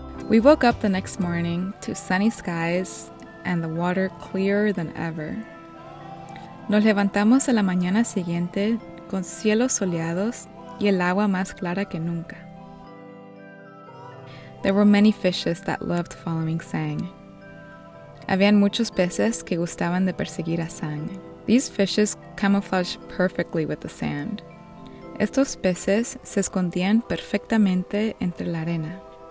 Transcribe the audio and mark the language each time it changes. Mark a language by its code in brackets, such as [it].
[en] We woke up the next morning to sunny skies and the water clearer than ever. [es] Nos levantamos a la mañana siguiente con cielos soleados y el agua más clara que nunca. [en] There were many fishes that loved following Sang. [es] Habían muchos peces que gustaban de perseguir a Sang. [en] These fishes camouflaged perfectly with the sand. [es] Estos peces se escondían perfectamente entre la arena.